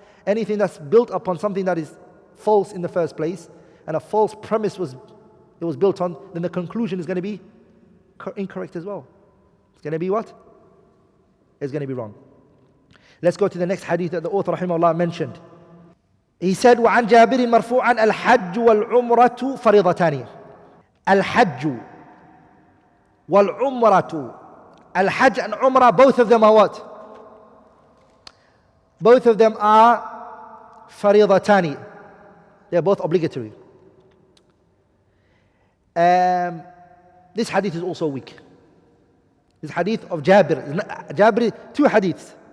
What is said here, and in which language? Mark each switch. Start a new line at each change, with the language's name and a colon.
English: Anything that's built upon something that is false in the first place, and a false premise was built on, then the conclusion is going to be incorrect as well. It's going to be what? It's going to be wrong. Let's go to the next hadith that the author rahimahullah mentioned. He said,
Arabic: وعن جابر مرفوعا الحج والعمرة فريضتان. الحج والعمرة.
English: Al-Hajj and Umrah, both of them are what? Both of them are faridatani. They're both obligatory. This hadith is also weak. This hadith of Jabir, two hadiths.